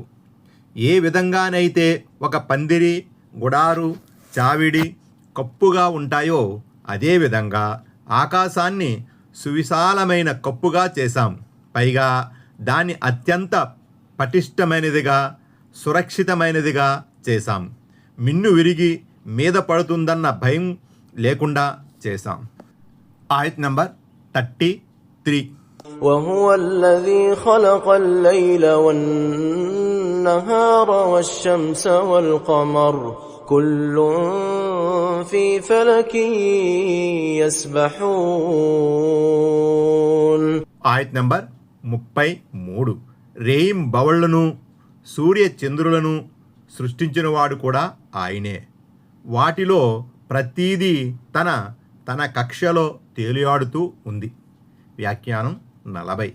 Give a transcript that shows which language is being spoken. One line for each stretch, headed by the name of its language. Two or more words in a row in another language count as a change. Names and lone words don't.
Telugu: ఏ విధంగానైతే ఒక పందిరి, గుడారు, చావిడి కప్పుగా ఉంటాయో అదేవిధంగా ఆకాశాన్ని సువిశాలమైన కప్పుగా చేశాం. పైగా దాన్ని అత్యంత పటిష్టమైనదిగా, సురక్షితమైనదిగా చేశాం. మిన్ను విరిగి మీద పడుతుందన్న భయం లేకుండా చేశాం. ఆయత్ నంబర్ 33.
Arabic: وهو الذي خلق الليل والنهار والشمس والقمر كل في فلك يسبحون.
Telugu: ఆయత్ నంబర్ 33. రేయిం బవళ్లను, సూర్య చంద్రులను సృష్టించినవాడు కూడా ఆయనే. వాటిలో ప్రతీదీ తన తన కక్షలో తేలియాడుతూ ఉంది. వ్యాఖ్యానం 40.